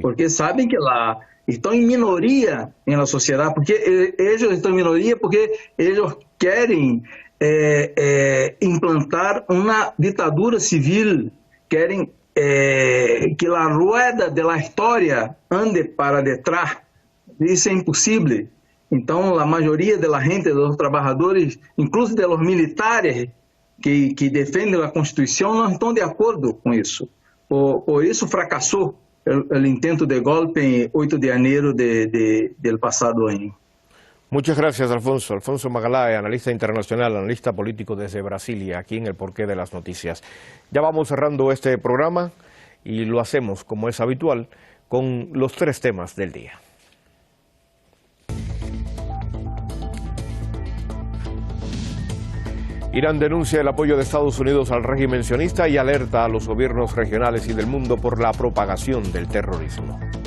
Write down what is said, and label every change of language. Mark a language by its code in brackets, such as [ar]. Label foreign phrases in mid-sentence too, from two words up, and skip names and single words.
[es] Porque saben que están en minoría en la sociedad, porque ellos están en minoría porque ellos quieren implantar una dictadura civil, quieren que la rueda de la historia ande para detrás. [pt] Isso é impossível. Então, a maioria da gente, dos trabalhadores, [es] incluso de los militares [pt] que defendem a Constituição, não estão de acordo com isso. Por isso fracassou o intento de golpe em 8 de janeiro [es] del passado [pt] ano. [es] Muchas gracias, Alfonso. Alfonso Magalhães, analista internacional, analista político desde Brasilia, aquí en El Porqué de las Noticias. Ya vamos cerrando este programa y lo hacemos, como es habitual, con los 3 temas del día. Irán denuncia el apoyo de Estados Unidos al régimen sionista y alerta a los gobiernos regionales y del mundo por la propagación del terrorismo.